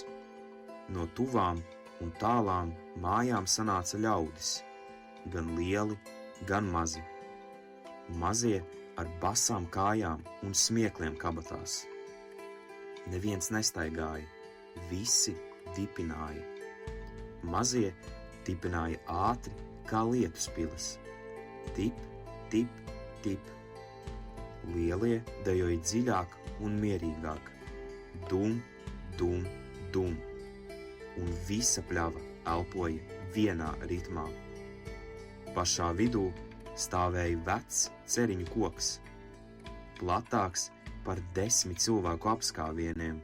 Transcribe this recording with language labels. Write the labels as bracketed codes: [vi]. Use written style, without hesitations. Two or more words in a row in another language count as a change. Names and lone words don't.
[lv] No tuvām un tālām mājām sanāca ļaudis, gan lieli, gan mazi. Mazie ar basām kājām un smiekliem kabatās. Neviens nestaigāja, visi dipināja. Mazie dipināja ātri kā lietuspilis. Tip, tip, tip. Lielie dejoja dziļāk un mierīgāk. Dum, dum, dum. Un visa pļava elpoja vienā ritmā. Pašā vidū stāvēja vecs ceriņu koks, platāks par 10 cilvēku apskāvieniem.